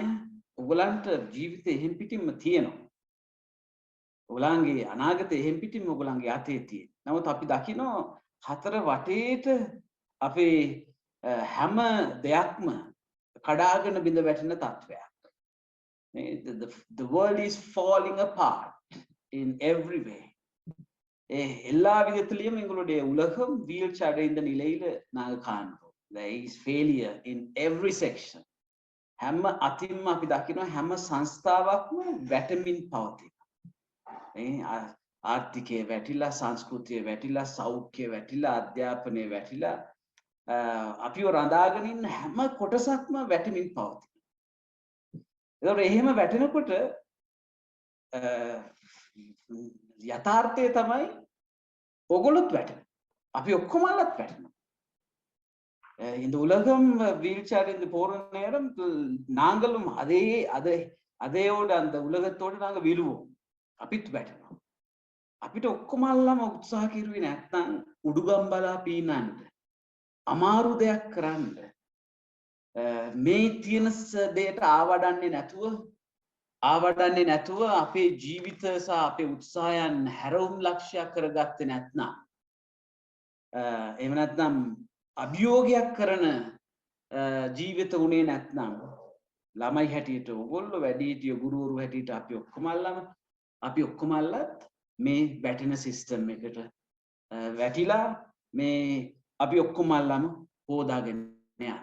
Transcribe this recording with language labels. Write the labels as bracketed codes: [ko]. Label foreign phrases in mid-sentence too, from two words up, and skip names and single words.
[si] ඔයගලන්ට ජීවිතේ එහෙම් පිටින්ම තියෙනවා. ඔයගලන්ගේ අනාගතේ එහෙම් පිටින්ම ඔයගලන්ගේ අතේ තියෙන. නමුත් අපි දකිනවා හතර වටේට අපේ හැම දෙයක්ම කඩාගෙන බිඳ වැටෙන තත්වයක්. [en] The world is falling apart in every way. [ta] எல்லா விதத்திலையும் எங்களுடைய உலகம் வீழ்ச்சி அடைந்த நிலையில நாங்க காண்போம். [en] There is failure in every section. [si] හැම අතින්ම අපි දකිනවා හැම සංස්ථාවක්ම වැටමින් පවතිනවා. ආර්ථිකය වැටිලා, සංස්කෘතිය වැටිලා, සෞඛ්‍ය වැටිලා, අධ්‍යාපනය වැටිලා, අපිව රඳාගෙන ඉන්න හැම කොටසක්ම වැටමින් පවතිනවා. ඒතකොට එහෙම වැටෙනකොට යථාර්ථය තමයි ඔගොල්ලොත් වැටෙනවා. අපි ඔක්කොමලත් වැටෙනවා. [ta] இந்த உலகம் வீழ்ச்சி அடைந்து போற நேரம் நாங்களும் அதையோடு அந்த உலகத்தோடு நாங்க விழுவோம். [si] අපිත් වැටෙනවා. අපිට ඔක්කොමල්ලාම උත්සාහ කිරුවේ නැත්නම් උඩුගම්බලා පීනන්න, අමාරු දෙයක් කරන්න, මේ තියෙන දෙයට ආවඩන්නේ නැතුව අපේ ජීවිත සහ අපේ උත්සාහයන් හැරවුම් ලක්ෂයක් කරගත්තේ නැත්නම්, එහෙම නැත්නම් අභියෝගයක් කරන ජීවිත උනේ නැත්නම්, ළමයි හැටියට ඔයගොල්ලෝ, වැඩිහිටියෝ, ගුරුවරු හැටියට අපි ඔක්කොමල්ලත් මේ වැටෙන සිස්ටම් එකට වැටිලා මේ අපි ඔක්කොමල්ලාම හොදාගෙන යනවා.